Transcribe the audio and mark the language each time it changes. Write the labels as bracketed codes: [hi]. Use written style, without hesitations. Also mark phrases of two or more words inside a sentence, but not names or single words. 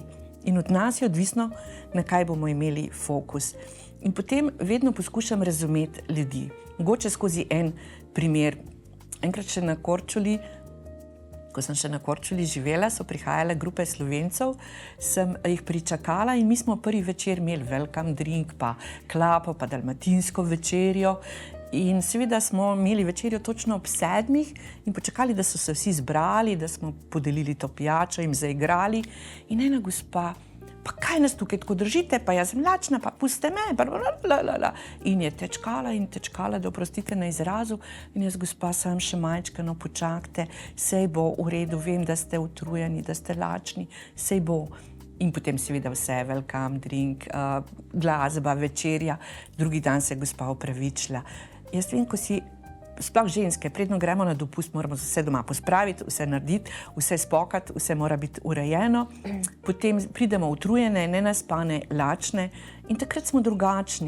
[sl] In od nas je odvisno, na kaj bomo imeli fokus. In potem vedno poskušam razumeti ljudi. Mogoče skozi en primer. Enkrat še na Korčuli, ko sem še na Korčuli živela, so prihajale grupe Slovencev, sem jih pričakala in mi smo prvi večer imeli [en] welcome drink, [sl] pa klapo, pa dalmatinsko večerjo. In seveda smo imeli večerjo točno ob 7 in počakali, da so se vsi zbrali, da smo podelili to pijačo, jim zaigrali. In ena gospa, pa kaj nas tukaj tako držite, pa jaz sem lačna, pa puste me, in je tečkala in tečkala, da oprostite na izrazu. In jaz, gospa, sam še majčkano počakajte, sej bo v redu, vem, da ste utrujeni, da ste lačni, sej bo. In potem seveda vse, [en] welcome drink, [sl] glasba, večerja, drugi dan se je gospa opravičila. Jaz vem, ko si sploh ženske, predno gremo na dopust, moramo vse doma pospraviti, vse narediti, vse spokati, vse mora biti urejeno. Potem pridemo utrujene, nenaspane, lačne in takrat smo drugačni.